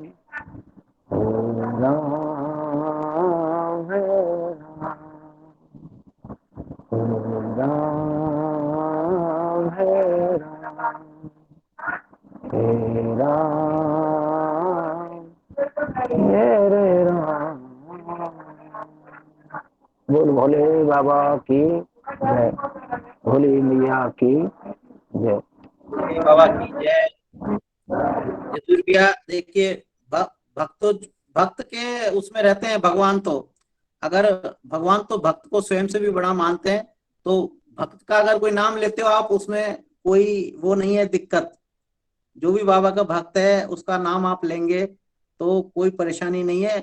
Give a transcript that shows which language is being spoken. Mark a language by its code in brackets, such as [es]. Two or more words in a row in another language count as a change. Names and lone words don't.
[hi] हे राम हे राम, हे राम हे राम, हे राम मेरे राम। बोल भोले बाबा की जय, भोले मैया की जय। भोले बाबा की जय। यदुर भैया देखिए, भक्त के उसमें रहते हैं भगवान। तो अगर भगवान तो भक्त को स्वयं से भी बड़ा मानते हैं, तो भक्त का अगर कोई नाम लेते हो आप, उसमें कोई वो नहीं है दिक्कत। जो भी बाबा का भक्त है उसका नाम आप लेंगे तो कोई परेशानी नहीं है।